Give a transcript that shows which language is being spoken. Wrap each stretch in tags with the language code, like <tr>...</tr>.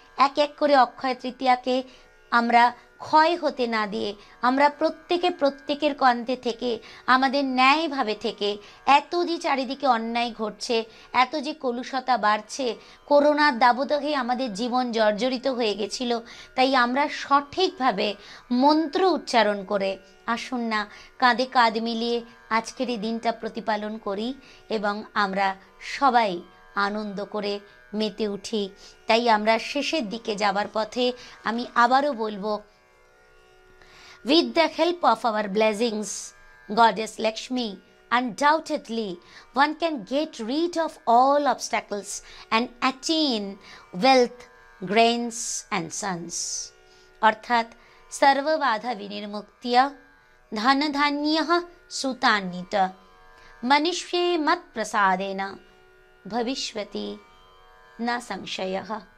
<bn>এক এক করে অক্ষয় তৃতীয়াকে আমরা ক্ষয় হতে না দিয়ে আমরা প্রত্যেকের কণ্ঠে থেকে, আমাদের ন্যায়ভাবে থেকে, এত যে চারিদিকে অন্যায় ঘটছে, এত যে কলুষতা বাড়ছে, করোনার দাবদাহে আমাদের জীবন জর্জরিত হয়ে গেছিল, তাই আমরা সঠিকভাবে মন্ত্র উচ্চারণ করে আসুন না কাঁধে কাঁধ মিলিয়ে আজকের এই দিনটা প্রতিপালন করি এবং আমরা সবাই আনন্দ করে মেতে উঠি। তাই আমরা শেষের দিকে যাবার পথে আমি আবারও বলবো,</bn> <en>with the help of our blessings, Goddess Lakshmi, undoubtedly one can get rid of all obstacles and attain wealth, grains and sons.</en> <sa>অর্থাৎ সর্ববাধা বিনির্মুক্তিয়া ধনধান্যঃ সুতান্বিত মনুষ্যে মত প্রসাদেন ভবিষ্যতি না সংশয়ঃ।</sa>